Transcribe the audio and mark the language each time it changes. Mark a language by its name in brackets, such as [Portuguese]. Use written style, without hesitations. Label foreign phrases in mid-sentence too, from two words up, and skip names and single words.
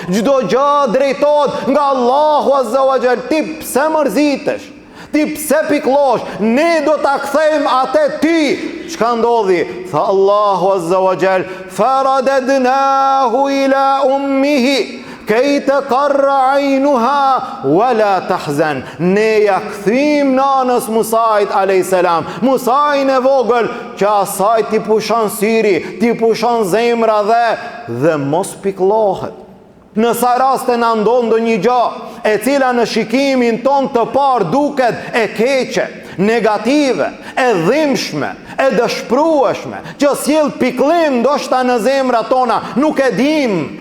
[Albanian] Çdo gjë drejtohet nga Allahu [Arabic] عز وجل. [Albanian] Ti pse mërzitesh? Ti pse pikëllosh? Ne do ta kthejmë atë ty. Çka ndodhi? Tha Allahu [Arabic] عز وجل, فرددناه إلى أمه كي تقر عينها ولا تحزن. [Albanian] Ne ja kthim nanës Musait a.s. Musajin e vogël, që asaj ti pushon syri, ti pushon zemra dhe mos pikëllohet. Në sa raste na ndodh ndonjë gjë e cila në shikimin ton të parë duket e keqe, negative, e dhimbshme, e dëshpërueshme, që sjell pikëllim ndoshta në zemrat tona, nuk e dim.